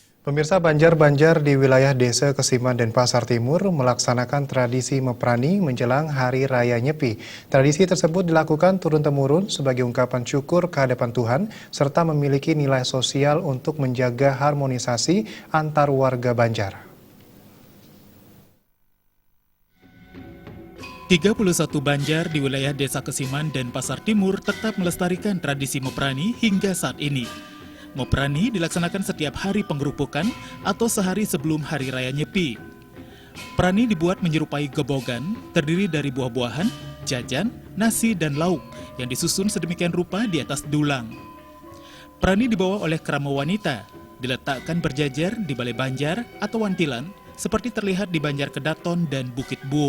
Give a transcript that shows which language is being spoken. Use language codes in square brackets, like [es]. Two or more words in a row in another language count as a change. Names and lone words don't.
[id] Pemirsa, Banjar-Banjar di wilayah Desa Kesiman Denpasar Timur melaksanakan tradisi Meprani menjelang Hari Raya Nyepi. Tradisi tersebut dilakukan turun-temurun sebagai ungkapan syukur kehadapan Tuhan serta memiliki nilai sosial untuk menjaga harmonisasi antar warga Banjar. 31 Banjar di wilayah Desa Kesiman Denpasar Timur tetap melestarikan tradisi Meprani hingga saat ini. Meprani dilaksanakan setiap hari penggerupukan atau sehari sebelum Hari Raya Nyepi. Prani dibuat menyerupai gebogan, terdiri dari buah-buahan, jajan, nasi, dan lauk yang disusun sedemikian rupa di atas dulang. Prani dibawa oleh kerama wanita, diletakkan berjajar di Balai Banjar atau Wantilan, seperti terlihat di Banjar Kedaton dan Bukit Buung.